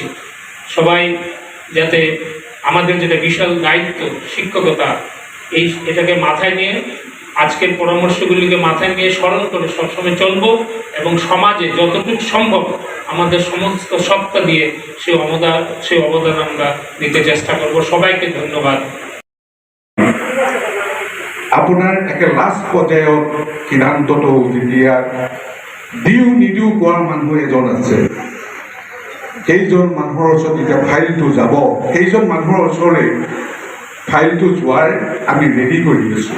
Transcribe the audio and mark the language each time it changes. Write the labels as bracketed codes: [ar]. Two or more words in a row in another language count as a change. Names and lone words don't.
[bn] সবাই যাতে আমাদের যেটা বিশাল দায়িত্ব শিক্ষকতা, এটাকে মাথায় নিয়ে, আজকের পরামর্শগুলিকে মাথায় নিয়ে স্মরণ করে সবসময় চলব এবং সমাজে যতটুকু সম্ভব আমাদের সমস্ত সত্তা দিয়ে সেই অবদান আমরা দিতে চেষ্টা করব। সবাইকে ধন্যবাদ। [as] আপোনাৰ একে লাষ্ট পৰ্যায়ত সিদ্ধান্তটো যেতিয়া দিও নিদিও কোৱা মানুহ এজন আছে, সেইজন মানুহৰ ওচৰত যেতিয়া ফাইলটো যাব, সেইজন মানুহৰ ওচৰলৈ ফাইলটো যোৱাৰ আমি ৰেডি কৰি আছোঁ।